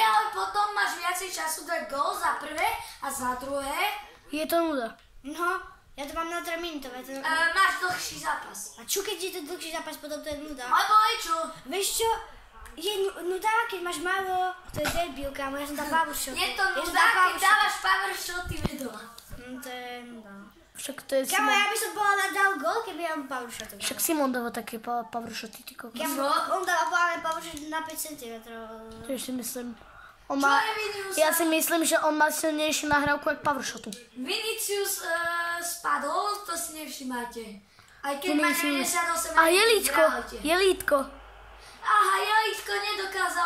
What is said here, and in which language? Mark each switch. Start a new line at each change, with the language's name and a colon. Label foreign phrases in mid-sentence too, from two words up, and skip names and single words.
Slovak: Hej, ale potom máš viacej času dať gól za prvé a za druhé. Je to nuda. No, ja to mám na 3 minútové. Máš dlhší zápas. A čo keď je to dlhší zápas, potom to je nuda? Alebo aj čo? Vieš čo? Je nuda, keď máš málo, to je debil, kámo, ja som dal
English: power shot.
Slovak: Je to Ja som nuda, dal keď
English: power shot.
Slovak: dávaš
English: power shoty
Slovak: vedela. To je nuda. Však to je Kámo, Simon. ja by som bola dal gól, keby ja mám
English: power shot.
Slovak: Však Simon dáva také
English: power shoty,
Slovak: ty kokos. Kámo, on dáva
English: power shot
Slovak: na 5 cm. To si myslím. On Čo má, je Vinicius? ja si myslím, že on má silnejšiu nahrávku jak
English: power shotu.
Slovak: Vinicius spadol, to si nevšimáte. Aj keď má Vinicius. 98 A Jelítko, zdravite. Jelítko. Aha, Jelítko nedokázal.